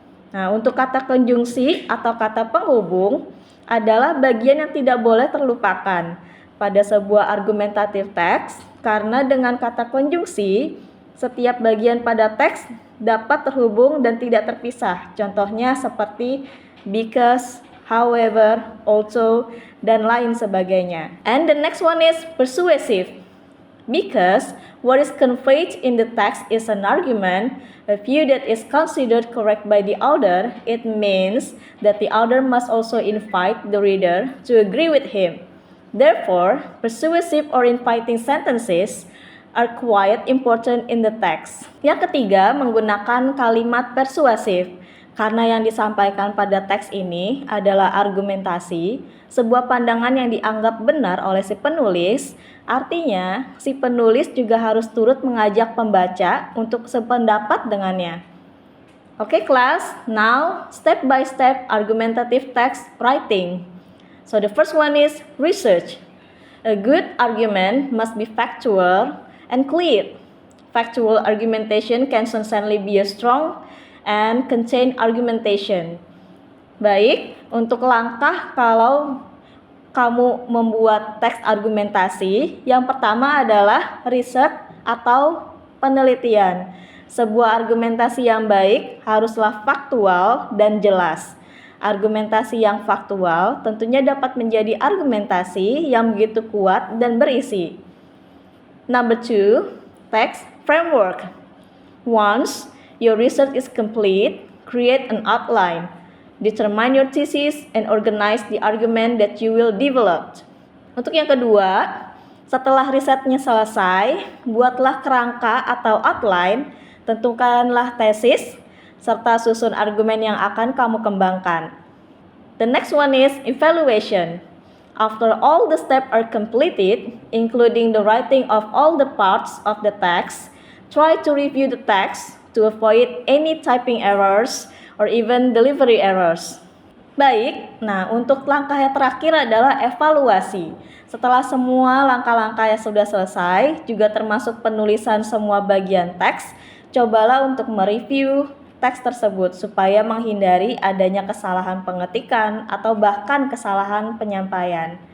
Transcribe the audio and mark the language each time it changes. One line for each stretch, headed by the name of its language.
Indonesian: Nah, untuk kata konjungsi atau kata penghubung adalah bagian yang tidak boleh terlupakan pada sebuah argumentative text karena dengan kata konjungsi, setiap bagian pada teks dapat terhubung dan tidak terpisah. Contohnya seperti
English: because, however, also,
Indonesian: dan lain sebagainya.
English: And the next one is persuasive. Because what is conveyed in the text is an argument, a view that is considered correct by the author, it means that the author must also invite the reader to agree with him. Therefore, persuasive or inviting sentences are quite important in the text.
Indonesian: Yang ketiga, menggunakan kalimat persuasif. Karena yang disampaikan pada teks ini adalah argumentasi, sebuah pandangan yang dianggap benar oleh si penulis, artinya si penulis juga harus turut mengajak pembaca untuk sependapat dengannya.
English: Okay, class, now step by step argumentative text writing. So the first one is research. A good argument must be factual and clear. Factual argumentation can certainly be a strong and contain argumentation.
Indonesian: Baik, untuk langkah kalau kamu membuat teks argumentasi, yang pertama adalah riset atau penelitian. Sebuah argumentasi yang baik haruslah faktual dan jelas. Argumentasi yang faktual tentunya dapat menjadi argumentasi yang begitu kuat dan berisi.
English: Number 2, text framework. Once your research is complete, create an outline. Determine your thesis and organize the argument that you will develop.
Indonesian: Untuk yang kedua, setelah risetnya selesai, buatlah kerangka atau outline, tentukanlah tesis, serta susun argumen yang akan kamu kembangkan.
English: The next one is evaluation. After all the steps are completed, including the writing of all the parts of the text, try to review the text to avoid any typing errors or even delivery errors.
Indonesian: Baik, nah untuk langkah yang terakhir adalah evaluasi. Setelah semua langkah-langkah yang sudah selesai, juga termasuk penulisan semua bagian teks, cobalah untuk mereview teks tersebut supaya menghindari adanya kesalahan pengetikan atau bahkan kesalahan penyampaian.